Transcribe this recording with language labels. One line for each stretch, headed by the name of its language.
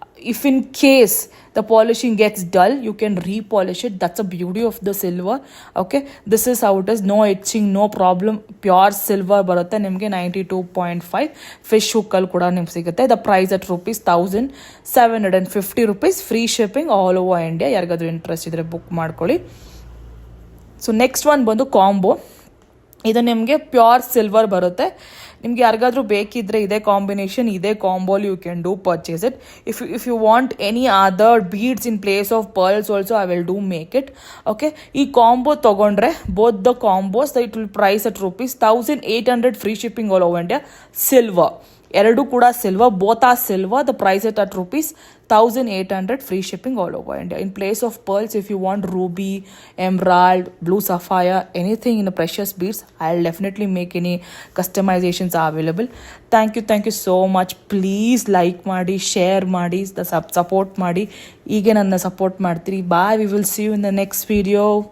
English: If in case the polishing gets dull, you can repolish it. That's the beauty of the silver. Okay, this is how it is. No etching, no problem. Pure silver
Kannada: ಬರುತ್ತೆ ನಿಮಗೆ. 92.5 fish ಹುಕ್ಕಲ್ಲಿ ಕೂಡ ನಿಮ್ಗೆ ಸಿಗುತ್ತೆ.
English: The price at ₹1,750 free shipping all over India.
Kannada: ಯಾರಿಗಾದ್ರೂ interest ಇದ್ದರೆ book ಮಾಡ್ಕೊಳ್ಳಿ.
English: so next one
Kannada: ಬಂದು combo. ಇದು ನಿಮಗೆ ಪ್ಯೂರ್ ಸಿಲ್ವರ್ ಬರುತ್ತೆ. ನಿಮ್ಗೆ ಯಾರಿಗಾದ್ರೂ ಬೇಕಿದ್ರೆ ಇದೇ ಕಾಂಬಿನೇಷನ್, ಇದೇ ಕಾಂಬೋಲಿ
English: You can do purchase it. If you want any other beads in place of pearls also I will do make it. Okay,
Kannada: ಈ ಕಾಂಬೋ ತೊಗೊಂಡ್ರೆ
English: Both the combos it will price at ₹1800 free shipping all over India.
Kannada: Silver ಎರಡು ಕೂಡ silver,
English: Both are silver. The price at ₹1800 free shipping all over India. In place of pearls, if you want ruby, emerald, blue sapphire, anything in the precious beads, I'll definitely make any customizations are available. Thank you so much. Please like ಮಾಡಿ, share ಮಾಡಿ, support ಮಾಡಿ.
Kannada: ಹೀಗೆ ನನ್ನ support ಮಾಡ್ತೀರಿ.
English: Bye. We will see you in the next video.